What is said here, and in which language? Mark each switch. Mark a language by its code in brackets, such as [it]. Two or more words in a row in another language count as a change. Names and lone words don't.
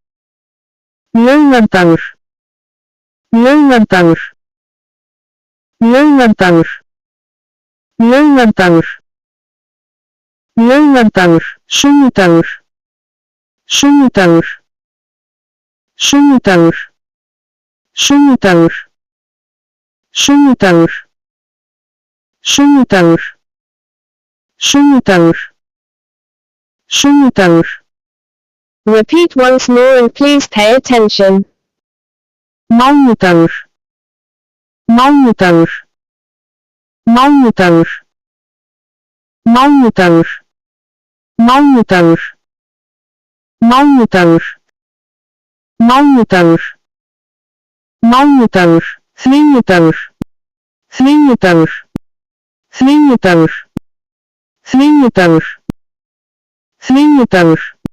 [is] laugardagur, laugardagur, laugardagur, laugardagur, laugardagur, sunnudagur, sunnudagur, sunnudagur, sunnudagur, sunnudagur, sunnudagur, sunnudagur, sunnudagur. [en] Repeat once more and please pay attention. [is] Mánudagur, mánudagur, mánudagur, mánudagur, mánudagur, mánudagur, mánudagur, mánudagur, þriðjudagur, þriðjudagur, þriðjudagur, þriðjudagur, þriðjudagur,